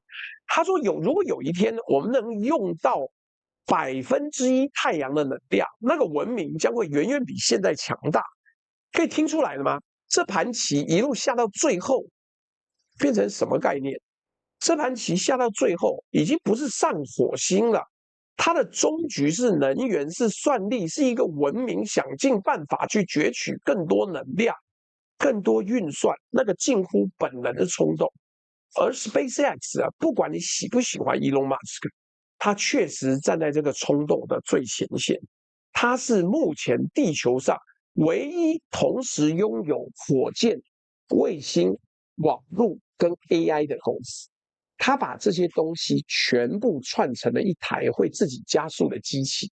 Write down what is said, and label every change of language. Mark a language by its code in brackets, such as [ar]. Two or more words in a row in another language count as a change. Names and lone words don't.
[zh] 他說如果有一天我們能用到1%太陽的能量，那個文明將會遠遠比現在強大。可以聽出來了嗎？這盤棋一路下到最後，變成什麼概念？這盤棋下到最後，已經不是上火星了，它的終局是能源，是算力，是一個文明想盡辦法去攫取更多能量、更多運算，那個近乎本能的衝動。而 SpaceX 啊，不管你喜不喜歡 Elon Musk，他確實站在這個衝動的最前線。他是目前地球上唯一同時擁有火箭、衛星、網絡跟 AI 的公司，他把這些東西全部串成了一台會自己加速的機器。